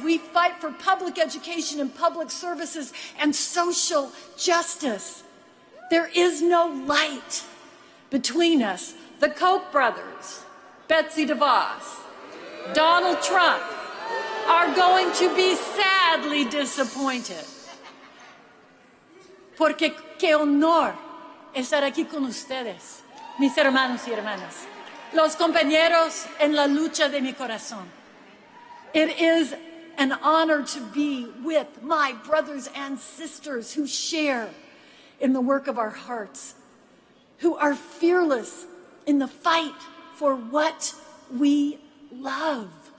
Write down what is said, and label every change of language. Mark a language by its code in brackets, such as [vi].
[en] We fight for public education and public services and social justice. There is no light between us. The Koch brothers, Betsy DeVos, Donald Trump are going to be sadly disappointed. [es] Porque qué honor estar aquí con ustedes, mis hermanos y hermanas, los compañeros en la lucha de mi corazón. [en] It is an honor to be with my brothers and sisters who share in the work of our hearts, who are fearless in the fight for what we love.